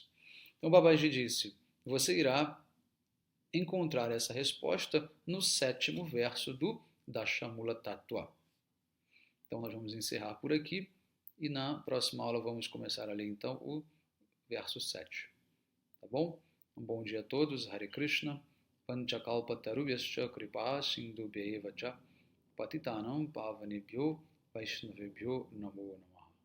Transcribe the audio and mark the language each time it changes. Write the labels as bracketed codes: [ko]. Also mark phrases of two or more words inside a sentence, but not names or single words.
[pt] Então Babaji disse: "Você irá encontrar essa resposta no 7º verso do Dashamula Tattva." Então nós vamos encerrar por aqui e na próxima aula vamos começar a ler então o verso 7. Tá bom? Um bom dia a todos. [sa] Hare Krishna. Panchakalpatarubhyascha kripa sindhubhya eva cha patitanam pavanebhyo vaishnavebhyo namo namo.